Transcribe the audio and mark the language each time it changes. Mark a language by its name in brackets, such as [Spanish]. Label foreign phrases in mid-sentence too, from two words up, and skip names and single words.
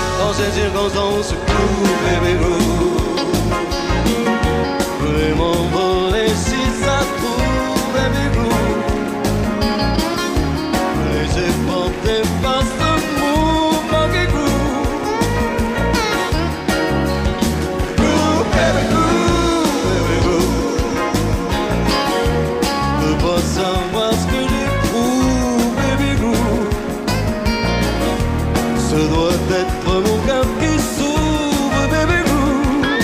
[French] dans ces circonstances, [English] groove, baby groove. [French] Et m'envoler si ça se trouve, [English] baby groove. [French] Laissez porter par ce move, [English] funky groove. Groove, baby groove, baby groove. [French] Je veux pas savoir ce que j'éprouve, [English] baby groove. [French] Ce doit être mon cœur qui s'ouvre, [English] baby groove.